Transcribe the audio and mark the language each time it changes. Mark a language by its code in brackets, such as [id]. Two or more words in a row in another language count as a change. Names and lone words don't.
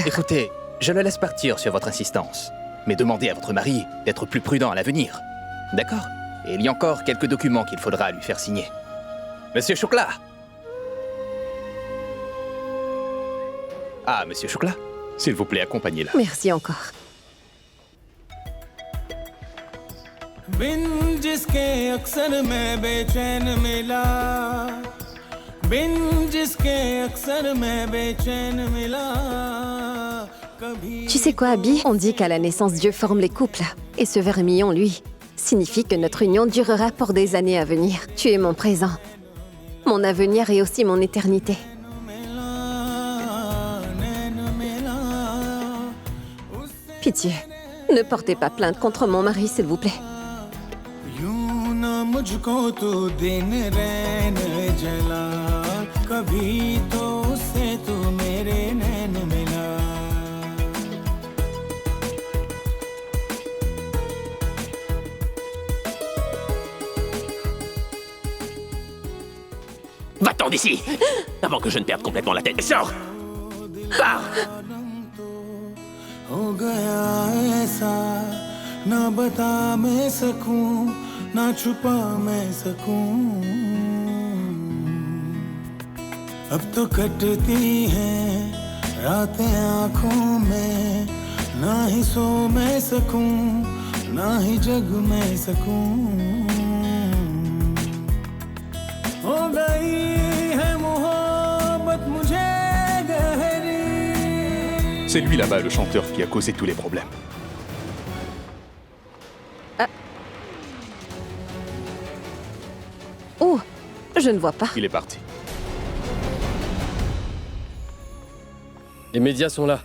[fr] Écoutez, je le laisse partir sur votre insistance. Mais demandez à votre mari d'être plus prudent à l'avenir. D'accord? Et il y a encore quelques documents qu'il faudra lui faire signer. Monsieur Chocolat! Ah, Monsieur Chocolat, s'il vous plaît, accompagnez-la. Merci encore. [hi] बिन जिसके अक्सर मैं बेचैन मिला बिन जिसके अक्सर मैं बेचैन मिला कभी [fr] Tu sais quoi, Abby? On dit qu'à la naissance, Dieu forme les couples. Et ce vermillon, lui, signifie que notre union durera pour des années à venir. Tu es mon présent, mon avenir et aussi mon éternité. Pitié, ne portez pas plainte contre mon mari, s'il vous plaît. [hi] यूं न मुझको तो दिन रैन जला कभी तो उससे तो मेरे नैन मिला [fr] Va-t'en d'ici! Avant que je ne perde complètement la tête. Sors! Pars! [hi] हो गया ऐसा ना बता मैं सकूं ना छुपा मैं सकूं अब तो कटती हैं रातें आंखों में ना ही सो मैं सकूं ना ही जग मैं सकूं हो गई है मोहब्बत मुझे गहरी [fr] C'est lui là-bas, le chanteur, qui a causé tous les problèmes. Oh, je ne vois pas. Il est parti. Les médias sont là.